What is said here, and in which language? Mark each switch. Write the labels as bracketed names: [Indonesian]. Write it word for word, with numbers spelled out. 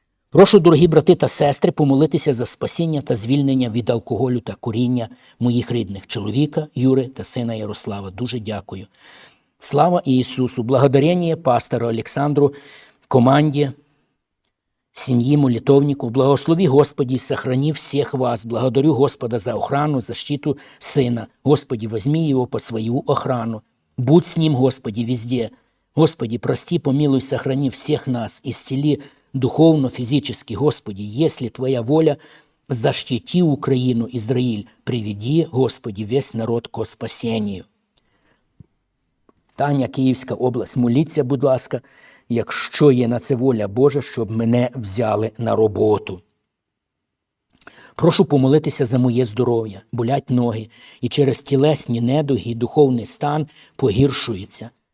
[Ukrainian] Прошу, дорогі брати та сестри, помолитися за спасіння та звільнення від алкоголю та куріння моїх рідних чоловіка Юри та сина Ярослава. Дуже дякую. Слава Ісусу! Благодарення пастору Олександру, команді, семьи молитовников. [Russian] Благослови, Господи, и сохрани всех вас. Благодарю Господа за охрану, защиту сына. Господи, возьми его под свою охрану. Будь с ним, Господи, везде. Господи, прости, помилуй, сохрани всех нас. Исцели духовно, физически. Господи, если Твоя воля, защити Украину, Израиль. Приведи, Господи, весь народ ко спасению. [Ukrainian] Таня, Київська область. Моліться, будь ласка, якщо є на це воля Божа, щоб мене взяли на роботу. Прошу помолитися за моє здоров'я, болять ноги, і через тілесні недуги духовний стан погіршується.